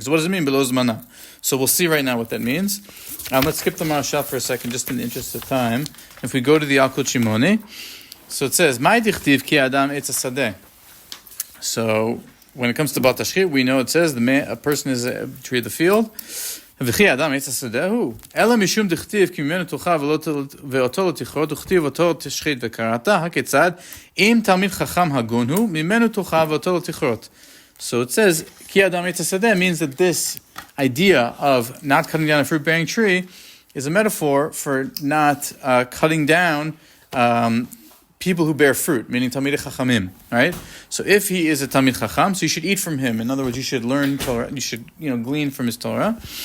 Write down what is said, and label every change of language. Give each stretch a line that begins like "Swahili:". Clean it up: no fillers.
English: So what does it mean, below zmana? So we'll see right now what that means. Let's skip the Marashal for a second, just in the interest of time. If we go to the Alkut Shimoni, so it says,
Hebrew: Mai dichtiv ki adam etz hasadeh.
English: So when it comes to Bal Tashchit, we know it says a person is a tree of the field.
Hebrew: וכי האדם עץ השדה הוא, אלא משום דכתיב כי ממנו תאכל ואותו לא תכרות, וכתיב אותו תשחית וקראת, הכיצד? אם תלמיד חכם הגון הוא, ממנו תאכל ואותו לא תכרות.
English: So it says,
Hebrew: כי האדם עץ השדה
English: means that this idea of not cutting down a fruit-bearing tree is a metaphor for not cutting down people who bear fruit, meaning Talmidei Chachamim, right? So if he is a Talmid Chacham, so you should eat from him. In other words, you should learn Torah, you should, glean from his Torah.